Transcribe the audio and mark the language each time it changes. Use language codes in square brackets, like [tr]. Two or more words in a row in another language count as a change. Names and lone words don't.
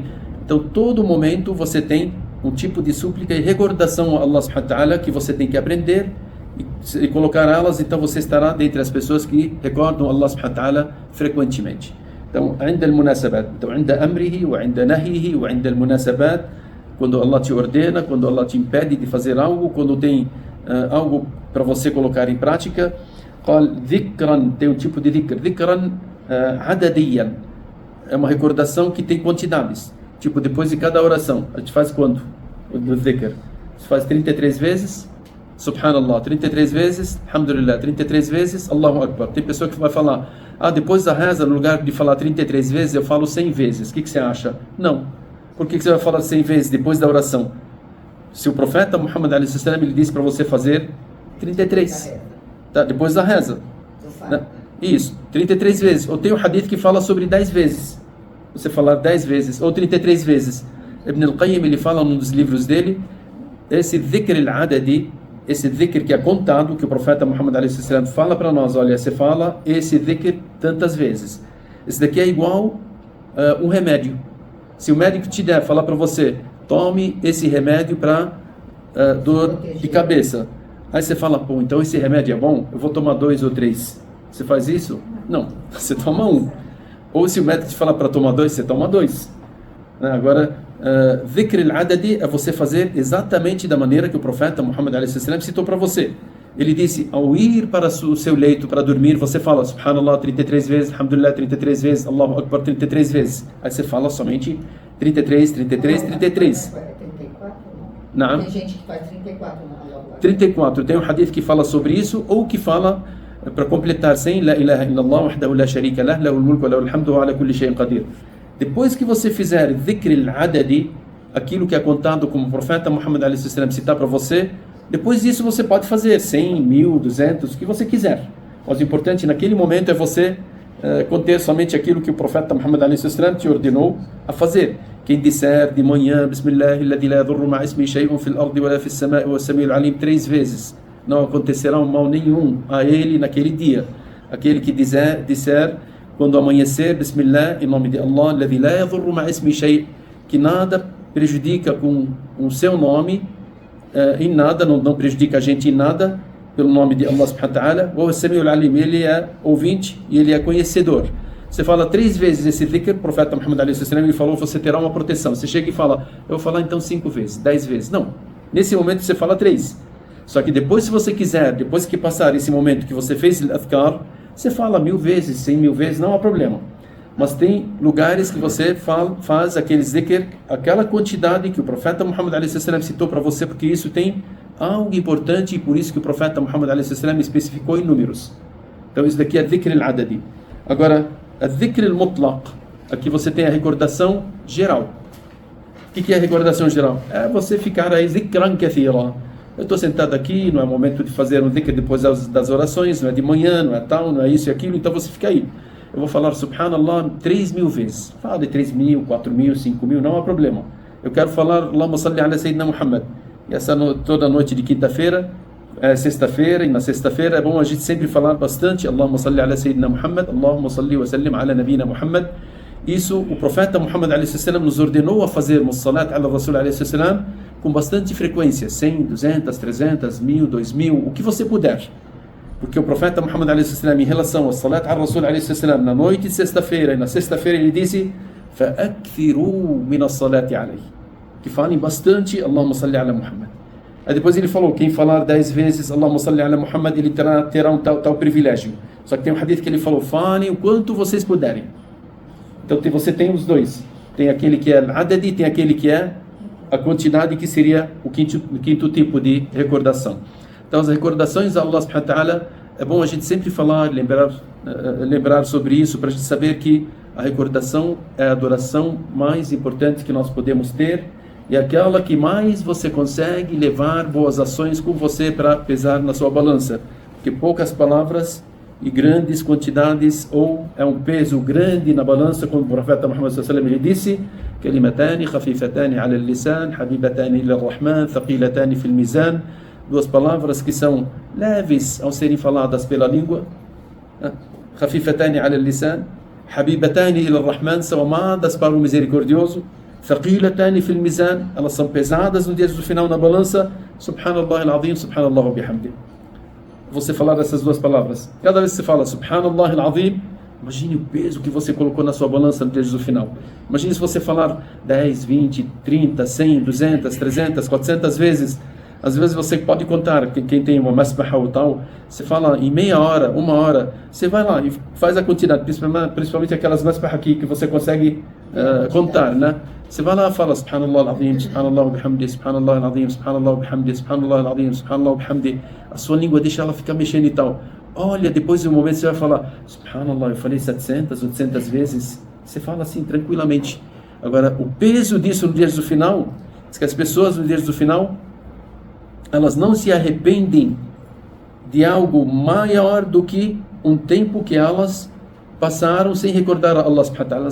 [pt] Então, todo momento você tem um tipo de súplica e recordação a Allah [ar] سبحانه وتعالى [pt] que você tem que aprender e colocar elas. Então, você estará dentre as pessoas que recordam Allah [ar] سبحانه وتعالى [pt] frequentemente. Então, [ar] عند المناسبات, então, عند أمره وعند نهيه وعند المناسبات, [pt] quando Allah te ordena, quando Allah te impede de fazer algo, quando tem algo para você colocar em prática. [ar] قال ذكرا, [pt] tem um tipo de dhikr. [ar] ذكرا عدديا, [pt] é uma recordação que tem quantidades. Tipo, depois de cada oração, a gente faz quanto? O dhikr. Você faz 33 vezes, Subhanallah, 33 vezes, Alhamdulillah, 33 vezes, [ar] الله أكبر. [pt] Tem pessoa que vai falar: depois da reza, no lugar de falar 33 vezes, eu falo 100 vezes. O que você acha? Não. Por que você vai falar 100 vezes depois da oração? Se o profeta Muhammad ﷺ ele disse para você fazer 33, tá? Depois da reza. Isso, 33 vezes. Ou tem um hadith que fala sobre 10 vezes. Você falar 10 vezes, ou 33 vezes. Ibn al-Qayyim, ele fala num dos livros dele, esse [ar] ذكر العددي, [pt] esse dhikr que é contado, que o profeta Muhammad a.s. fala para nós, olha, você fala esse dhikr tantas vezes. Esse daqui é igual um remédio. Se o médico te der, falar para você, tome esse remédio para dor de cabeça. Aí você fala, pô, então esse remédio é bom? Eu vou tomar 2 ou 3. Você faz isso? Não, você toma 1. Ou se o médico te falar para tomar 2, você toma 2. Agora, [ar] ذكر العددي [pt] é você fazer exatamente da maneira que o profeta Muhammad a.s. citou para você. Ele disse, ao ir para o seu leito para dormir, você fala Subhanallah 33 vezes, Alhamdulillah 33 vezes, [ar] الله أكبر [pt] 33 vezes. Aí você fala somente 33, 33, 33. 34? Não. Tem gente que faz 34 na [ar] الله أكبر. [pt] 34. Tem um hadith que fala sobre isso, ou que fala para completar 100, [ar] لا إله إلا الله، وحده لا شريك له، له الملك وله الحمد وعلى كل شيء قدير. [pt] Depois que você fizer [ar] ذكر العددي, [pt] aquilo que é contado como o profeta Muhammad a.s. citar para você, depois disso você pode fazer 100, 1000, 200, o que você quiser. Mas o importante naquele momento é você conter somente aquilo que o profeta Muhammad a.s. te ordenou a fazer. Quem disser de manhã, [ar] بسم الله، الذي لا يضر مع اسمه شيء في الأرض ولا في السماء وسميع العليم [pt] 3 vezes, não acontecerá um mal nenhum a ele naquele dia. Aquele que disser quando amanhecer, Bismillah, em nome de Allah, [ar] الذي لا يضر مع اسمه شيء, [pt] que nada prejudica com o seu nome, em nada, não prejudica a gente em nada, pelo nome de Allah [ar] سبحانه وتعالى، وسميع العليم, [pt] ele é ouvinte e ele é conhecedor. Você fala 3 vezes esse dhikr, o profeta Muhammad a.s. ele falou, você terá uma proteção. Você chega e fala, eu vou falar então 5 vezes, 10 vezes. Não, nesse momento você fala 3. Só que depois, se você quiser, depois que passar esse momento que você fez o adhkar, você fala 1000 vezes, 100.000 vezes, não há problema. Mas tem lugares que você faz aqueles dhikr, aquela quantidade que o profeta Muhammad a.s. citou para você, porque isso tem algo importante e por isso que o profeta Muhammad a.s. especificou em números. Então isso daqui é [ar] ذكر العددي. [pt] Agora, a [ar] ذكر المطلق, [pt] aqui você tem a recordação geral. O que é a recordação geral? É você ficar aí [ar] ذكرا كثيرا. [pt] Eu estou sentado aqui, não é momento de fazer um dhikr depois das orações, não é de manhã, não é tal, não é isso e aquilo, então você fica aí. Eu vou falar Subhanallah 3.000 vezes. Fala de 3.000, 4.000, 5.000, não há problema. Eu quero falar [ar] اللهم صل على سيدنا محمد. [pt] E essa toda noite de quinta-feira, sexta-feira, e na sexta-feira é bom a gente sempre falar bastante [ar] اللهم صل على سيدنا محمد, اللهم صل وسلم على نبينا محمد. [pt] Isso o profeta Muhammad a.s. nos ordenou a fazermos [ar] صلاة على رسول [pt] a.s. com bastante frequência, 100, 200, 300, 1000, 2000, o que você puder. Porque o profeta Muhammad a.s. em relação ao [ar] صلاة على رسول [pt] a.s. na noite de sexta-feira e na sexta-feira ele disse [ar] فَأَكْثِرُوا مِنَ الصَّلَاةِ عَلَيْهِ, [pt] que falem bastante [ar] اللهم صل على محمد. [pt] Aí depois ele falou, quem falar 10 vezes [ar] اللهم صل على محمد, [pt] ele terá um tal privilégio. Só que tem um hadith que ele falou, falem o quanto vocês puderem. Então você tem os dois. Tem aquele que é al-adadi, tem aquele que é a quantidade, que seria o quinto tipo de recordação. Então as recordações a Allah [ar] سبحانه وتعالى, [pt] é bom a gente sempre falar, lembrar sobre isso, para a gente saber que a recordação é a adoração mais importante que nós podemos ter, e aquela que mais você consegue levar boas ações com você para pesar na sua balança. Porque poucas palavras e grandes quantidades, ou é um peso grande na balança, como o profeta Muhammad [ar] صلى الله عليه وسلم [pt] disse, [ar] كلمتان خفيفتان على اللسان، حبيبتان إلى الرحمن، ثقيلتان في الميزان, [pt] 2 palavras que são leves ao serem faladas pela língua, [ar] خفيفتان على اللسان، حبيبتان إلى الرحمن, [pt] são amadas para o misericordioso, [ar] ثقيلتان في الميزان, [pt] elas são pesadas no dia do final na balança, [ar] سبحان الله العظيم، سبحان الله وبحمده. [pt] Você falar essas 2 palavras. Cada vez que você fala [ar] سبحان الله العظيم, [pt] imagine o peso que você colocou na sua balança no dia do final. Imagine se você falar 10, 20, 30, 100, 200, 300, 400 vezes. Às vezes você pode contar, quem tem uma masbah ou tal, você fala em meia hora, 1 hora, você vai lá e faz a quantidade, principalmente aquelas masbah aqui que você consegue contar, né? Você vai lá e fala [ar] سبحان الله العظيم، سبحان الله وبحمده، سبحان الله العظيم، سبحان الله وبحمده، سبحان الله العظيم، سبحان الله وبحمده. [pt] A sua língua deixa ela ficar mexendo e tal. Olha, depois de um momento você vai falar Subhanallah, eu falei 700, 800 vezes. Você fala assim tranquilamente. Agora, o peso disso no dia do final, diz que as pessoas no dia do final, elas não se arrependem de algo maior do que um tempo que elas passaram sem recordar a Allah [ar] سبحانه وتعالى.